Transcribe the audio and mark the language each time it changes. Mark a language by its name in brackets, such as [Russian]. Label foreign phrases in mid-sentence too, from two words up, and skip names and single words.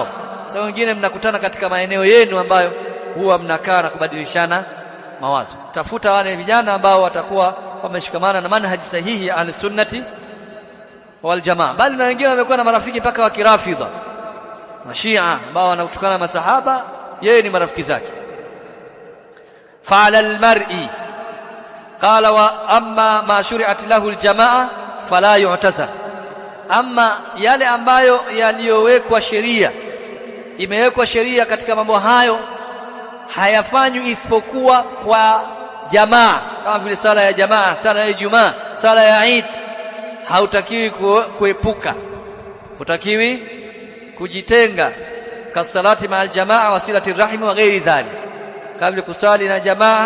[Swahili] Sasa wengine mnakutana katika maeneo yenu ambayo huwa mnakaa na kubadilishana mawazo. Tafuta wale vijana ambao watakuwa wameshikamana na manhaji sahihi ya [Arabic] السنة والجماعة. [Swahili] Bali na wengine wamekuwa na marafiki mpaka wa kirafidha, mashia ambao wanatukana masahaba, yeye ni marafiki zake. [Arabic] فعلى المرء قال وأما ما شرعت له الجماعة فلا يعتزل. [Swahili] Amma yale ambayo yaliyowekwa sheria, imewekwa sheria katika mambo hayo, hayafanywi isipokuwa kwa jamaa, kama vile sala ya jamaa, sala ya Ijumaa, sala ya Eid. Hautakiwi kuepuka, hutakiwi kujitenga, [Arabic] كالصلاة مع الجماعة وصلة الرحم وغير ذلك, [Swahili] kabla kusali na jamaa.